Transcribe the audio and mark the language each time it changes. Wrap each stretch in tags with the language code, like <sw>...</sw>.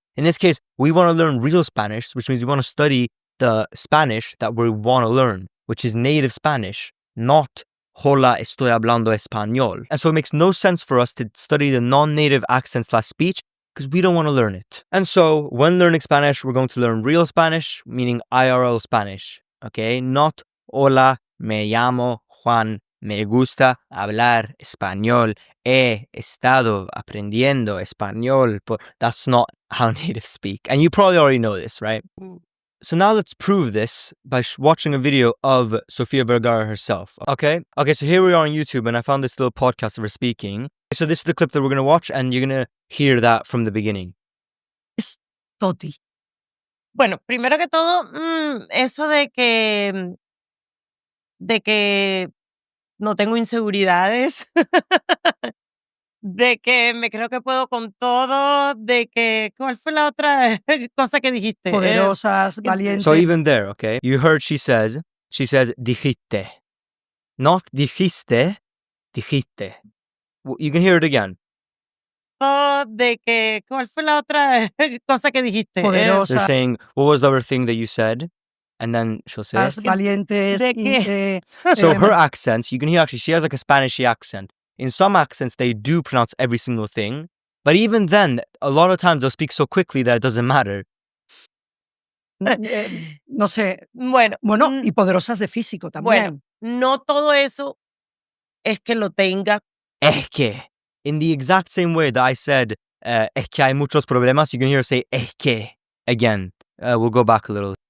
<en>In this case, we want to learn real Spanish, which means we want to study the Spanish that we want to learn, which is native Spanish, not</en> <es>Hola, estoy hablando español.</es> <en>And so it makes no sense for us to study the non-native accent/speech because we don't want to learn it. And so when learning Spanish, we're going to learn real Spanish, meaning IRL Spanish, okay? Not</en> <es>Hola, me llamo Juan, me gusta hablar español, he estado aprendiendo español.</es> <en>But that's not how natives speak. And you probably already know this, right? So now let's prove this by watching a video of Sofia Vergara herself. Okay, so here we are on YouTube and I found this little podcast of her speaking. So this is the clip that we're going to watch and you're going to hear that from the beginning.</en> <es>Es Toti. Bueno, primero que todo, eso de que no tengo inseguridades, de que me creo que puedo con todo, de que, ¿cuál fue la otra cosa que dijiste? Poderosas, valientes.</es> <en>So even there, okay, you heard she says dijiste. Not dijiste, dijiste. You can hear it again.</en> <es>De que, ¿cuál fue la otra cosa que dijiste? Poderosas.</es> <en>They're saying, what was the other thing that you said? And then she'll say,</en> <es>Valientes. ¿De qué?</es> <en>So her accents, you can hear actually, she has like a Spanish accent. In some accents, they do pronounce every single thing. But even then, a lot of times they'll speak so quickly that it doesn't matter.</en> <es>No sé. Bueno, y poderosas de físico también. Bueno, no todo eso es que lo tenga.</es> <en>Es que. In the exact same way that I said,</en> <es>es que hay muchos problemas,</es> <en>you can hear her say, es que. Again. We'll go back a little.</en>